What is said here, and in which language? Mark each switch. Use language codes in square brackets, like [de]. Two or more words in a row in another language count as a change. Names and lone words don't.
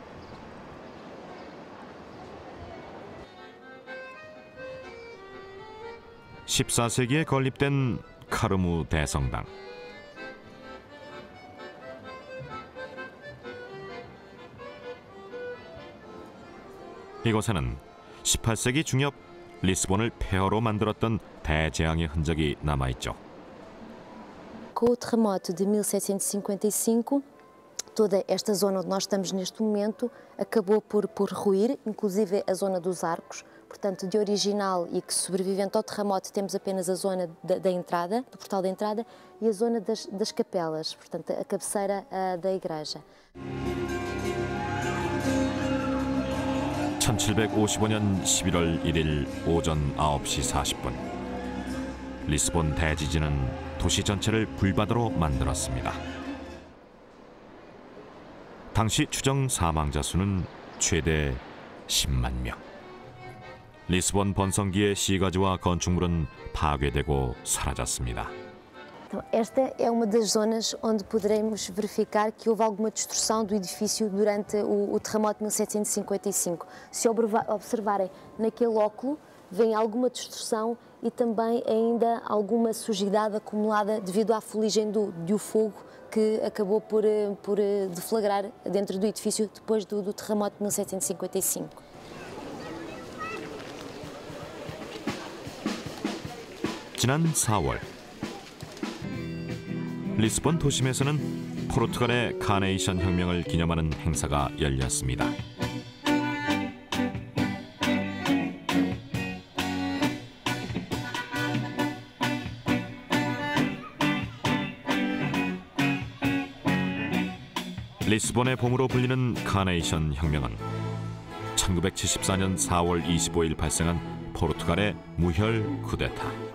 [ko] (14세기에) 건립된 카르무 대성당. 이곳에는 18세기 중엽 리스본을 폐허로 만들었던 대재앙의 흔적이 남아있죠. [pt] Com o terremoto de 1755, toda esta zona onde nós estamos neste momento acabou por ruir, inclusive a zona dos arcos. Portanto, de original e que sobrevivente ao terremoto temos apenas a zona da entrada, do portal da entrada, e a zona das capelas, portanto, a cabeceira da igreja. [ko] 1755년 11월 1일 오전 9시 40분. 리스본 대지진은 도시 전체를 불바다로 만들었습니다. 당시 추정 사망자 수는 최대 10만 명. 리스본 번성기의 시가지와 건축물은 파괴되고 사라졌습니다. [pt] Então, esta é uma das zonas onde poderemos verificar que houve alguma destruição do edifício durante o terremoto de 1755. Se observarem naquele óculo, vem alguma destruição e também ainda alguma sujidade acumulada devido à fuligem do fogo que acabou por deflagrar dentro do edifício depois do terremoto de 1755. [ko] 지난 4월 리스본 도심에서는 포르투갈의 카네이션 혁명을 기념하는 행사가 열렸습니다. 리스본의 봄으로 불리는 카네이션 혁명은 1974년 4월 25일 발생한 포르투갈의 무혈 쿠데타.